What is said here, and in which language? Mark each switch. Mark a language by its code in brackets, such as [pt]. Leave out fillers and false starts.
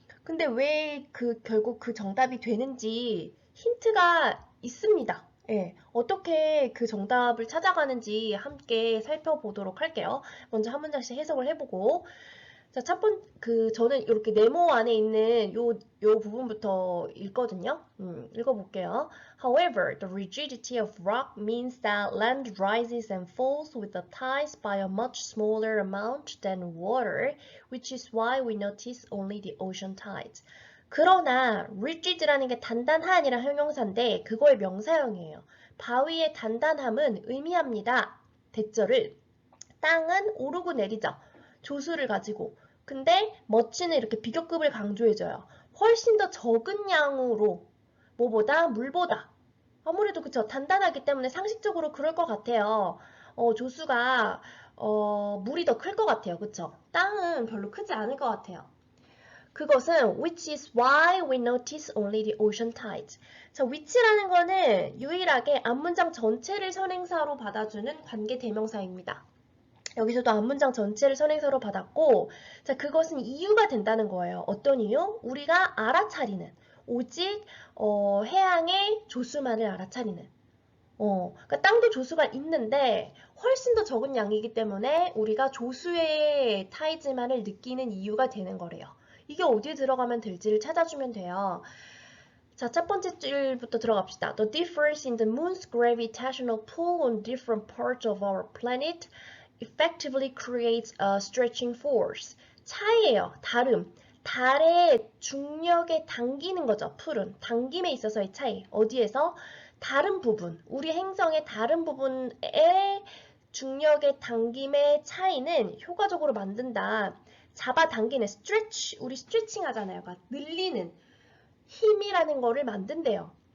[ko] 근데 왜 결국 그 정답이 되는지 힌트가 있습니다. 예, 어떻게 그 정답을 찾아가는지 함께 살펴보도록 할게요. 먼저 한 문장씩 해석을 해보고. 자, 저는 이렇게 네모 안에 있는 요 부분부터 읽거든요. 읽어볼게요. [en] However, the rigidity of rock means that land rises and falls with the tides by a much smaller amount than water, which is why we notice only the ocean tides. [ko] 그러나 rigid라는 게 단단한이란 형용사인데 그거의 명사형이에요. 바위의 단단함은 의미합니다. 대절을 땅은 오르고 내리죠. 조수를 가지고. 근데 멋지는 이렇게 비교급을 강조해줘요. 훨씬 더 적은 양으로 뭐보다 물보다 아무래도 그쵸 단단하기 때문에 상식적으로 그럴 것 같아요. 조수가 물이 더 클 것 같아요. 그쵸? 땅은 별로 크지 않을 것 같아요. 그것은 [en] which is why we notice only the ocean tides. [ko] 자, which라는 거는 유일하게 앞문장 전체를 선행사로 받아주는 관계 대명사입니다. 여기서도 앞문장 전체를 선행사로 받았고, 자, 그것은 이유가 된다는 거예요. 어떤 이유? 우리가 알아차리는, 오직 해양의 조수만을 알아차리는. 그러니까 땅도 조수가 있는데 훨씬 더 적은 양이기 때문에 우리가 조수의 타이즈만을 느끼는 이유가 되는 거래요. 이게 어디에 들어가면 될지를 찾아주면 돼요. 자, 첫 번째 줄부터 들어갑시다. [en] The difference in the moon's gravitational pull on different parts of our planet effectively creates a stretching force. [ko] 차이예요. 다름. 달의 중력에 당기는 거죠. 풀은. 당김에 있어서의 차이. 어디에서? 다른 부분. 우리 행성의 다른 부분의 중력의 당김의 차이는 효과적으로 만든다. 잡아당기는 stretch. 우리 스트레칭 하잖아요. 그러니까 늘리는 힘이라는 거를 만든대요.